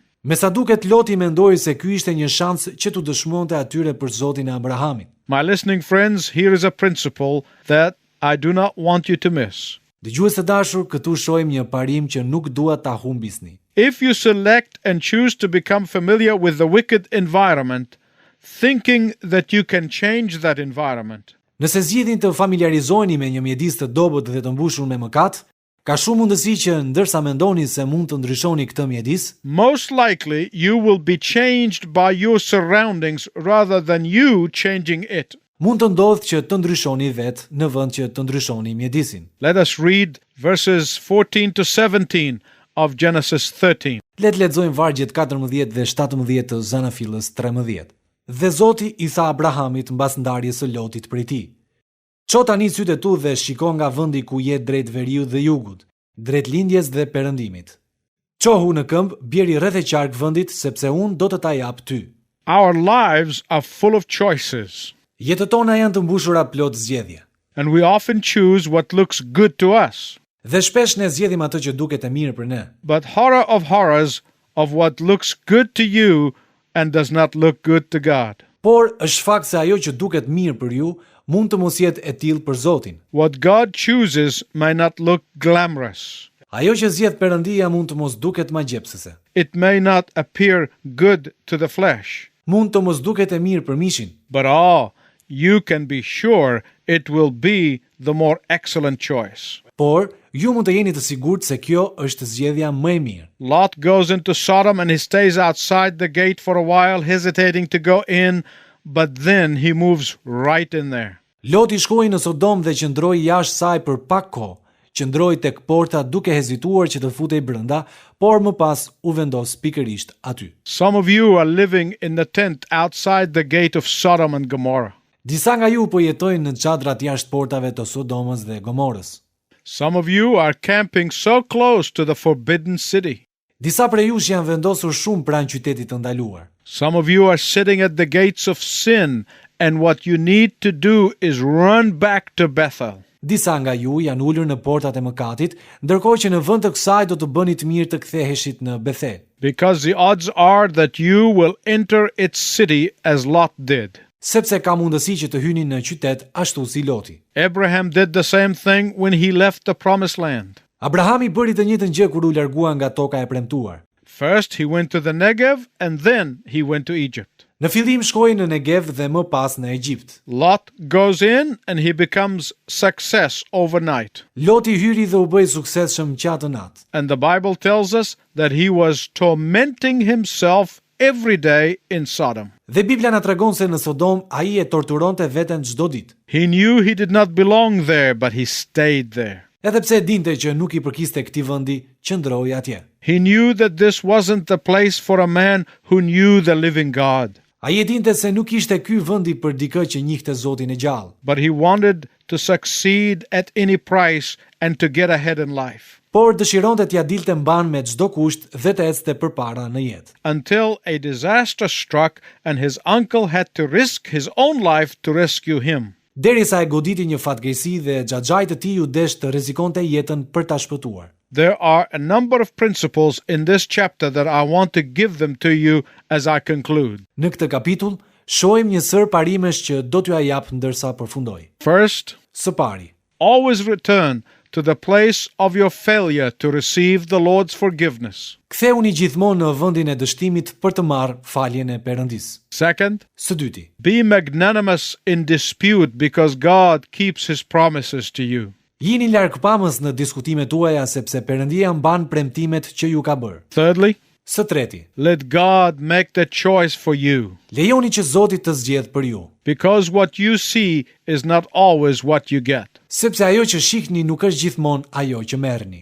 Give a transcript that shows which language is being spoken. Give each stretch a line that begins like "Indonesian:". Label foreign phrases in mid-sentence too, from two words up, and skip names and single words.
Albanian: Me sa duket Loti mendoi se ky ishte një shans që t'u dëshmonte atyre për Zotin e Abrahamit.
English: My listening friends, here is a principle that I do not want you to miss.
Albanian: Dëgjues të dashur, këtu shohim një parim që nuk dua ta humbisni.
English: If you select and choose to become familiar with the wicked environment, thinking that you can change that environment,
Albanian: Nëse zgjidhni të familiarizoheni me një mjedis të dobët dhe të mbushur me mëkat, ka shumë mundësi që ndërsa mendoni se mund të ndryshoni këtë mjedis,
English: most likely you will be changed by your surroundings rather than you changing it.
Albanian: mund të ndodhë që të ndryshoni vetë në vend që të ndryshoni mjedisin.
English: Let us read verses 14 to 17 of Genesis 13.
Albanian: Le të lexojmë vargjet 14 dhe 17 të Zanafillës 13. Dhe Zoti i tha Abrahamit mbas ndarjes së Lotit prej tij: "Ço tani sytë tu dhe shiko nga vendi ku je drejt veriut dhe jugut, drejt lindjes dhe perëndimit. Çohu në këmbë, bjeri rreth e qark vendit, sepse unë do të ta jap ty."
English: Our lives are full of choices,
Albanian: Jetët tona janë të mbushura plot zgjedhje.
English: and we often choose what looks good to us.
Albanian: Dhe shpesh ne zgjedhim atë që duket e mirë për ne.
English: But horror of horrors of what looks good to you and does not look good to God.
Albanian: Por është fakt se ajo që duket mirë për ju mund të mos jetë e tillë për Zotin.
English: What God chooses may not look glamorous.
Albanian: Ajo që zgjedh Perëndia mund të mos duket magjepsëse.
English: It may not appear good to the flesh.
Albanian: Mund të mos duket e mirë për mishin,
English: But you can be sure it will be the more excellent choice.
Albanian: por ju mund të jeni të sigurt se kjo është zgjedhja më e mirë.
English: Lot goes into Sodom and he stays outside the gate for a while, hesitating to go in, but then he moves right in there.
Albanian: Loti shkoi në Sodom dhe qëndroi jashtë saj për pak kohë. Qëndroi tek porta duke hezituar që të futej brenda, por më pas u vendos pikërisht aty.
English: Some of you are living in the tent outside the gate of Sodom and Gomorrah.
Albanian: Disa nga ju po jetojnë në çadrat jashtë portave të Sodomës dhe Gomorës.
English: Some of you are camping so close to the forbidden city.
Albanian: Disa prej jush janë vendosur shumë pranë qytetit të ndaluar.
English: Some of you are sitting at the gates of sin, and what you need to do is run back to Bethel.
Albanian: Disa nga ju janë ulur në portat e mëkatit, ndërkohë që në vend të kësaj do të bëni të mirë të ktheheshit në Bethel.
English: Because the odds are that you will enter its city as Lot did.
Albanian: Sepse ka mundësi që të hyni në qytet ashtu si Loti.
English: Abraham did the same thing when he left the promised land.
Albanian: Abrahami bëri të njëjtën gjë kur u largua nga toka e premtuar.
English: First he went to the Negev and then he went to Egypt.
Albanian: Në fillim shkoi në Negev dhe më pas në Egjipt.
English: Lot goes in and he becomes success overnight.
Albanian: Loti hyri dhe u bëi suksesshëm qatë natë.
English: And the Bible tells us that he was tormenting himself every day in Sodom.
Albanian: Dhe Biblia na tregon se në Sodom ai e torturonte veten çdo ditë.
English: He knew he did not belong there, but he stayed there.
Albanian: Edhe pse dinte që nuk i përkiste këtij vendi, qëndroi atje.
English: He knew that this wasn't the place for a man who knew the living God.
Albanian: Ai e dinte se nuk ishte ky vendi për dikë që njihte Zotin e gjallë,
English: But he wanted to succeed at any price and to get ahead in life.
Albanian: por dëshironte t'ia dilte mban me çdo kusht dhe të ecte përpara në jetë.
English: Until a disaster struck and his uncle had to risk his own life to rescue him.
Albanian: Derisa e goditi një fatkeqësi dhe xhaxhait të tij u desh të rrezikonte jetën për ta shpëtuar.
English: There are a number of principles in this chapter that I want to give them to you as I conclude.
Albanian: Në këtë kapitull shohim një sër parimesh që do t'ju jap ndërsa përfundoj.
English: First,
Albanian: Së pari,
English: always return to the place of your failure to receive the Lord's forgiveness.
Albanian: ktheuni gjithmonë në vendin e dështimit për të marrë faljen e Perëndisë.
English: Second,
Albanian: Së dyti,
English: be magnanimous in dispute because God keeps his promises to you.
Albanian: jini largpamës në diskutimet tuaja sepse Perëndia mban premtimet që ju ka bërë.
English: Thirdly,
Albanian: Së treti,
English: let God make the choice for you.
Albanian: lejoni që Zoti të zgjedhë për ju,
English: Because what you see is not always what you get.
Albanian: sepse ajo që shihni nuk është gjithmonë ajo që merrni.